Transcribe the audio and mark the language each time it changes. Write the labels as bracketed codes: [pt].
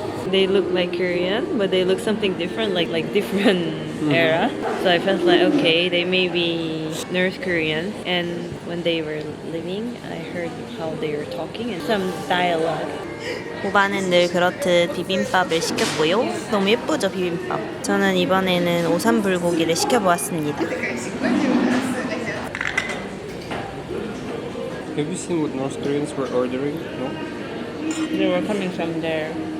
[en] They look like Korean, but they look something different, like different era. So I felt like, okay, they may be North Korean. And when they were living, I heard how they were talking and some dialogue. [ko] 보바는 늘 그렇듯 비빔밥을 시켰고요. 너무 예쁘죠, 비빔밥. 저는 이번에는 오삼불고기를 시켜보았습니다. [en] Have you seen what North Koreans were ordering? No? They were coming from there.